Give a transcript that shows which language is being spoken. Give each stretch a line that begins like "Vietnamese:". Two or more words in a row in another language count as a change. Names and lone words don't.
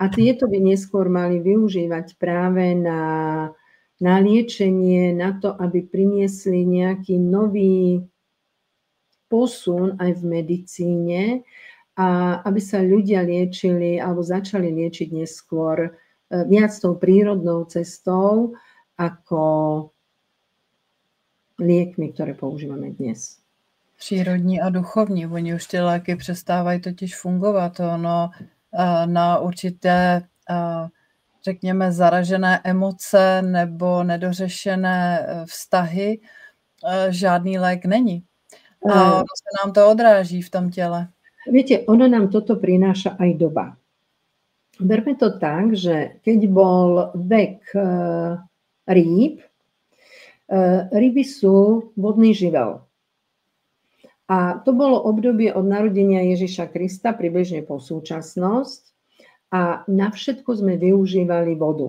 Slovak: tieto by neskôr mali využívať práve na liečenie, na to, aby priniesli nejaký nový posun aj v medicíne a aby sa ľudia liečili alebo začali liečiť neskôr viac tou prírodnou cestou ako liekmi, ktoré používame dnes.
Czech: Přírodní a duchovní. Oni už ty léky přestávají totiž fungovat. Ono na určité, řekněme, zaražené emoce nebo nedořešené vztahy žádný lék není. A ono se nám to odráží v tom těle.
Slovak: Viete, ono nám toto prináša aj doba. Berme to tak, že keď bol vek rýb, ryby sú vodný živel. A to bolo obdobie od narodenia Ježiša Krista približne po súčasnosť a na všetko sme využívali vodu.